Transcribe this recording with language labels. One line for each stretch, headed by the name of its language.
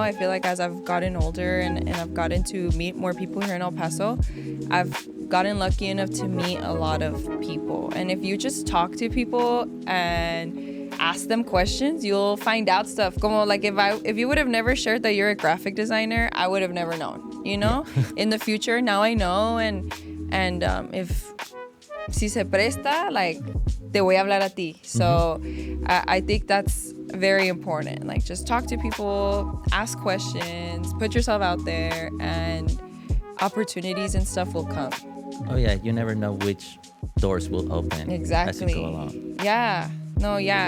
English: I feel like as I've gotten older and I've gotten to meet more people here in El Paso, I've gotten lucky enough to meet a lot of people. And if you just talk to people and ask them questions, you'll find out stuff. Como like if you would have never shared that you're a graphic designer, I would have never known, you know? In the future, now I know.
Spanish: And if si se presta, like, te voy a hablar a ti.
English: So I think that's very important. Like, just talk to people, ask questions, put yourself out there, and opportunities and stuff will come. Oh yeah, you never know which doors will open as you go along. Yeah. No, yeah.